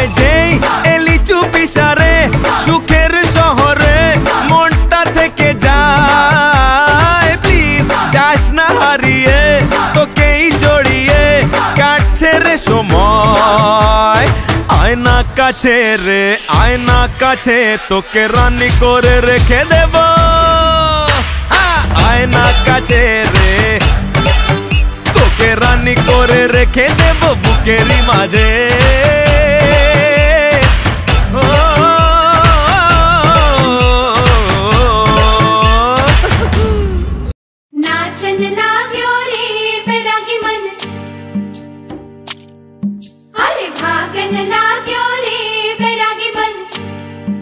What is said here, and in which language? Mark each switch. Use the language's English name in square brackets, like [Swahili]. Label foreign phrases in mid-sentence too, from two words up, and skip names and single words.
[Bangla] যেই এলি চুপি সারে সুখের শহরে, মনটা থেকে যায় প্লিজ যাস না হারিয়ে, তোকেই জড়িয়ে কাটছে রে সময়। আয়না কাছে রে আয়না কাছে, তোকে রানী করে রেখে দেব। আয়না কাছে রে তোকে রানী করে রেখে দেব বুকেরই মাঝে। [Nepali] नाचन लाग्यो रे बैरागी मन, अरे भागन लाग्यो रे बैरागी मन।